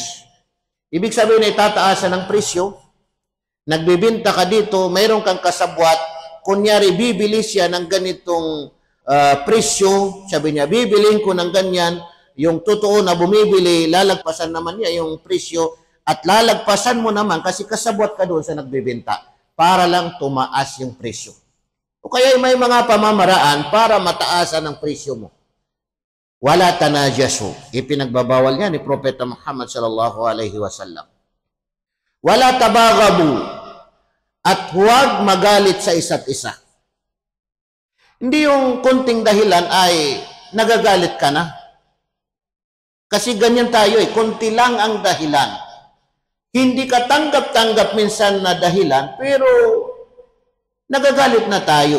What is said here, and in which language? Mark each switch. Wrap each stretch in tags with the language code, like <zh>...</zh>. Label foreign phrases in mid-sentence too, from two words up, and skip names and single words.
<tl>Ibig sabihin ay tataasan ang presyo. Nagbibinta ka dito, mayroon kang kasabwat, kunyari bibili siya ng ganitong presyo, sabi niya, bibiliin ko ng ganyan, yung totoo na bumibili, lalagpasan naman niya yung presyo, at lalagpasan mo naman kasi kasabwat ka doon sa nagbibenta para lang tumaas yung presyo. O kaya may mga pamamaraan para mataasan ang presyo mo.</tl> <ar>ولا تناجشوا,</ar> <tl>ipinagbabawal niya ni Propeta Muhammad</tl> <ar>صلى الله عليه وسلم. ولا تباغضوا,</ar> <tl>at huwag magalit sa isa't isa. Hindi yung konting dahilan ay nagagalit ka na. Kasi ganyan tayo konti lang ang dahilan. Hindi ka tanggap-tanggap minsan na dahilan, pero nagagalit na tayo.</tl>